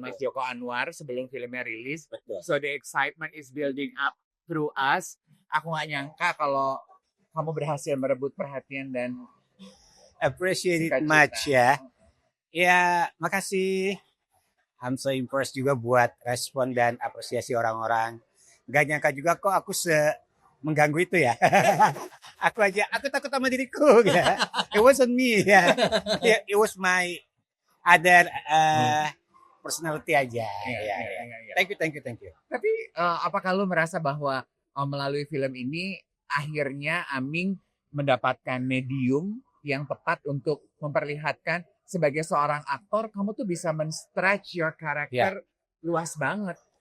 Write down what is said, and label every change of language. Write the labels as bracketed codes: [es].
[id] Mas Joko Anwar sebelum filmnya rilis. Betul. [en] So the excitement is building up through us. [id] Aku gak nyangka kalau kamu berhasil merebut perhatian dan [en] Appreciate it [id] sukacita. [en] much [id] ya. Ya, makasih. [en] I'm so impressed [id] juga buat respon dan apresiasi orang-orang. Gak nyangka juga kok aku mengganggu itu ya. aku takut sama diriku ya. [en] It wasn't me [id] ya. [en] It was my other personality aja. [id] Iya. [en] Ya. Thank you. [id] Tapi apakah lu merasa bahwa melalui film ini akhirnya Aming mendapatkan medium yang tepat untuk memperlihatkan sebagai seorang aktor kamu tuh bisa men-stretch your karakter luas banget.